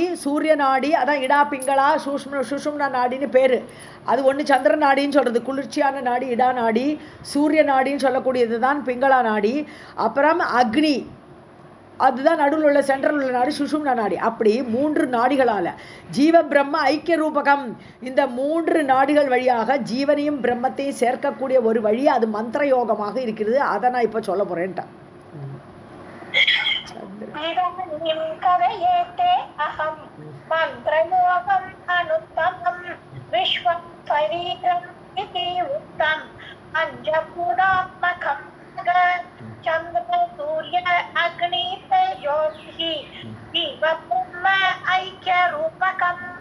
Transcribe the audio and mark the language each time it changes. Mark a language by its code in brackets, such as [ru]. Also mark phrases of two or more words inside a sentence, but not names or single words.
[ta] சூரிய நாடி அதான் இடா பிங்களா சுஷும்னா நாடின்னு பேர் அது ஒன்று சந்திர நாடின்னு சொல்கிறது குளிர்ச்சியான நாடி இடா நாடி சூரிய நாடின்னு சொல்லக்கூடியது தான் பிங்களா நாடி அப்புறம் அக்னி அதுதான் நடுவில் உள்ள சென்ட்ரல் உள்ள நாடி சுஷும்னா நாடி அப்படி 3 நாடிகளால் [sa] जीव ब्रह्म ऐक्य रूपकम् [ta] இந்த 3 நாடிகள் வழியாக ஜீவனையும் பிரம்மத்தையும் சேர்க்கக்கூடிய ஒரு வழி அது மந்திர யோகமாக இருக்கிறது அதை நான் இப்போ சொல்ல போகிறேன்ட்டேன் [sa] इदानीं कथयेते अहं मन्त्रयोगम् अनुत्तमं विश्वं शरीरम् इति उक्तं पञ्चभूतात्मकं चन्द्र सूर्य अग्नि तेजोभिः जीव ब्रह्म ऐक्यरूपकम्